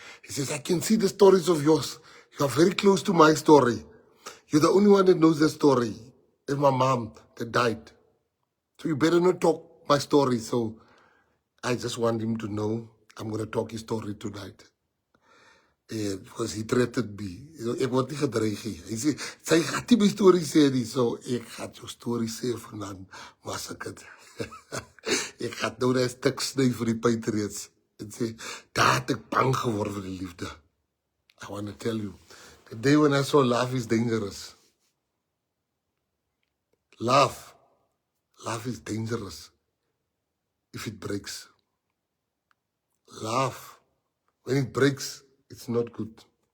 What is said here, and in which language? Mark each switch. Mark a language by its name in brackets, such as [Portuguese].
[English] He says, I can see the stories of yours. You are very close to my story. You're the only one that knows the story. It's my mom that died. So you better not talk my story. So I just want him to know I'm going to talk his story tonight. Because he threatened me. [Afrikaans] Ek word nie gedreig nie. Hy sê, sy gaat nie my story sê nie. So ek gaat jou story sê vanaan, masakat. Ek gaat nou die stuk sny vir die Patriots. En sê, daar het ek bang geword vir die liefde. [English] I want to tell you, the day when I saw love is dangerous. Love is dangerous if it breaks. Love, when it breaks, it's not good.